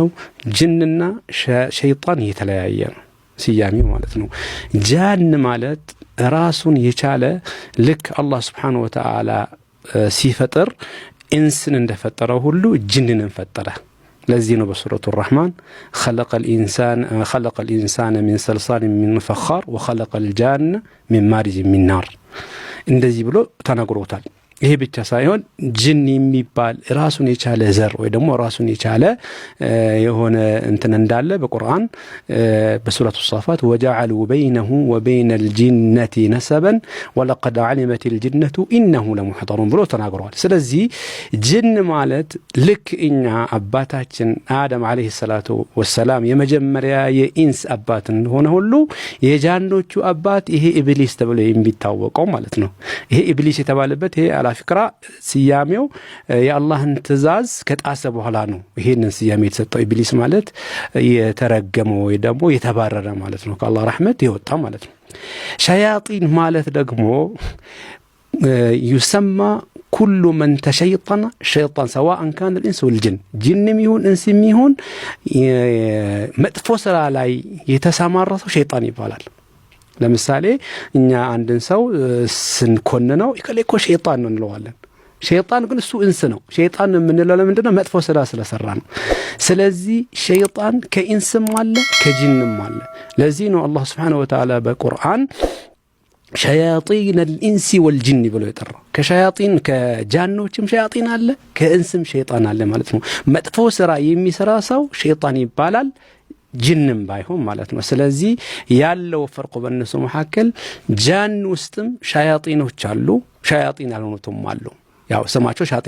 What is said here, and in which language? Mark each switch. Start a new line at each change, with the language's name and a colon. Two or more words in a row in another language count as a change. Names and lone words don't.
Amharic: ጅንና ሸይጣን የተለያየ ነው ስያሜው ማለት ነው። ጃን ማለት ራሱን የቻለ ልክ አላህ
Arabic: سبحانه وتعالى
Amharic: ሲፈጥር እንስን እንደፈጠረው ሁሉ ጅንንም ፈጠረ። ለዚህ ነው በሱረቱ
Arabic: الرحمن خلق الإنسان من صلصال من فخار وخلق الجان من مارج من نار
Amharic: እንደዚህ ብሎ ተናግሮታል። ይሄ ብቻ ሳይሆን ጅን የሚባል ራሱን የቻለ ዘር ወይ ደግሞ ራሱን የቻለ የሆነ እንትን እንዳለ በቁርአን በሱረቱ ሷፋት
Arabic: وجعلوا بينه ወበይነ الجنة نسبا ولقد علمت الجنة إنه لمحضرون
Amharic: ብሎ ተናግሯል። ስለዚህ ጅን ማለት ልክ እኛ አባታችን አደም
Arabic: عليه الصلاة والسلام
Amharic: የመጀመሪያ የኢንስ አባት እንደሆነ ሁሉ የጃኖቹ አባት ይሄ ኢብሊስ ተብሎ የሚታወቀው ማለት ነው። ይሄ ኢብሊስ የተባለበት ይሄ አላፊክራ ሲያሜው የአላህን ትእዛዝ ከጣሰ በኋላ ነው ይሄንን ሲያሜ የተሰጠው። ኢብሊስ ማለት የተረገመው ወይ ደግሞ የተባረረ ማለት ነው፣ ከአላህ ረህመት የወጣ ማለት ነው። ሸያጢን ማለት ደግሞ
Arabic: يسمى كل من تشيطن شيطان سواء كان الانس والجن
Amharic: ጅንም ይሁን እንስም ይሁን መጥፎ ስራ ላይ የተሰማራ ሰው ሸይጣን ይባላል። ለምሳሌ እኛ አንድን ሰው ስንኮንነው ይከለኮ ሸይጣን ነው እንለዋለን። ሸይጣን ግን እሱ እንስ ነው። ሸይጣን የምንለው ለምንድነው? መጥፎ ስራ ስለሰራ ነው። ስለዚህ ሸይጣን ከኢንስም አለ ከጅንም አለ። ለዚህ ነው አላህ
Arabic: سبحانه وتعالى
Amharic: በቁርአን ሸያጢን
Arabic: الانس والجن
Amharic: ብሎ የጠራው። ከሸያጢን ከጃኖችም ሸያጢን አለ ከኢንስም ሸይጣን አለ ማለት ነው። መጥፎ ስራ የሚሰራ ሰው ሸይጣን ይባላል፣ ጅንም ባይሆን ማለት ነው። ስለዚህ ያለው ፈርቁ በእነሱ መካከል ጃን ውስጥም ሸያጢኖች አሉ፣ ሸያጢን ያልሆኑትም አሉ። ያው ስማቸው ሸያጢን